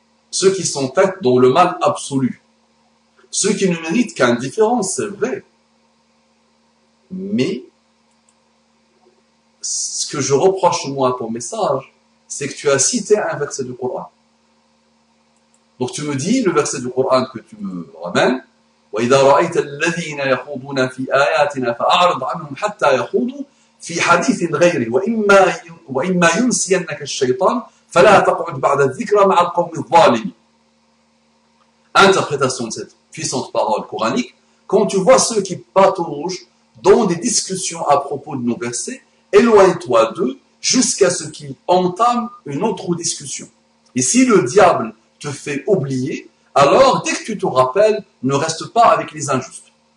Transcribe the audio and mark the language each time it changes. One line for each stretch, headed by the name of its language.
French: Ceux qui sont faits dans le mal absolu. Ceux qui ne méritent qu'indifférence, c'est vrai. Mais, ce que je reproche moi à ton message, c'est que tu as cité un verset du Coran. Donc tu me dis, le verset du Coran que tu me ramènes,
Arabic: وَإِذَا رَأَيْتَ الَّذِينَ يَخُوضُونَ فِي آيَاتِنَا فَأَعْرِضْ عَنْهُمْ حَتَّى يَخُوضُوا في حديث غيره وإما ينسينك الشيطان فلا تقعد بعد الذكرى مع القوم الظالمين.
French: Interprétation de cette puissante parole coranique, quand tu vois ceux qui pataugent dans des discussions à propos de nos versets, éloigne-toi d'eux jusqu'à ce qu'ils entament une autre discussion. Et si le diable te fait oublier, alors dès que tu te rappelles, ne reste pas avec les injustes.